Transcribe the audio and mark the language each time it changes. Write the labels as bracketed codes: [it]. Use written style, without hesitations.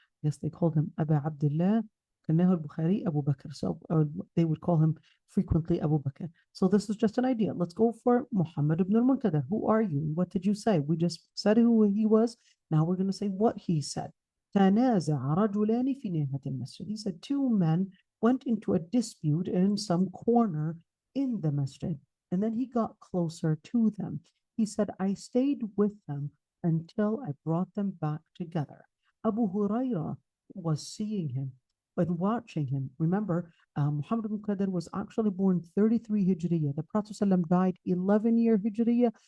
[en] Yes, they called him Abu Abdullah. al-Bukhari Abu Bakr. So they would call him frequently Abu Bakr. So this is just an idea. Let's go for Muhammad ibn al-Munkadir. Who are you? What did you say? We just said who he was. Now we're going to say what he said. [ar] تنازع رجلان في نهاية المسجد. [en] He said two men went into a dispute in some corner in the masjid. And then he got closer to them. He said, I stayed with them until I brought them back together. Abu Hurairah was seeing him and watching him. Remember, Muhammad ibn Qadir was actually born 33 Hijriya. The Prophet ﷺ died 11-year Hijriya.